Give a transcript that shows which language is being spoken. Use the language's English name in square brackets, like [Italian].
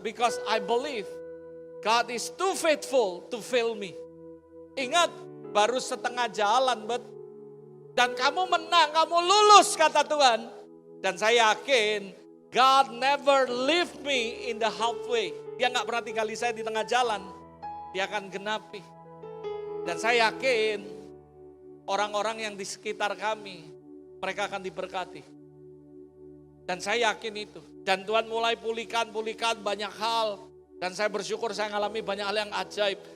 [English] Because I believe God is too faithful to fail me. [Indonesian] Ingat, baru setengah jalan, dan kamu menang, kamu lulus kata Tuhan. Dan saya yakin, [English] God never leave me in the halfway. [Indonesian] Dia gak pernah tinggali saya di tengah jalan. Dia akan genapi. Dan saya yakin orang-orang yang di sekitar kami, mereka akan diberkati. Dan saya yakin itu. Dan Tuhan mulai pulihkan banyak hal. Dan saya bersyukur saya mengalami banyak hal yang ajaib.